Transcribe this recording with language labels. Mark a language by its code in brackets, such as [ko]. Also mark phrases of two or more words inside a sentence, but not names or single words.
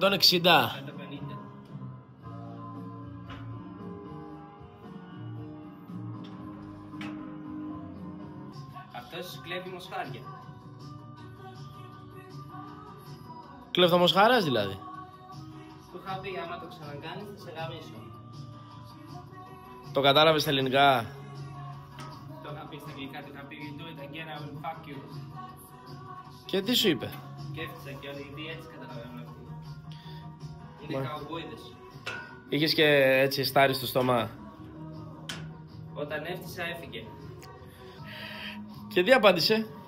[el] 150. Αυτός κλέβει μοσχάρια. Κλεφτομοσχάρας δηλαδή. Του είχα πει άμα το ξανακάνεις θα σε γαμίσω. Το κατάλαβες στα ελληνικά? Το είχα πει στα αγγλικά, του είχα πει [en] do it again, I will fuck you. [el] Και τι σου είπε? Και έφτιαξα και όλοι οι έτσι καταλαβαίνουν αυτοί. Είναι καουμπόιδες. Είχες και έτσι στάρι στο στόμα? Όταν έφτιασα έφυγε. Και τι απάντησε?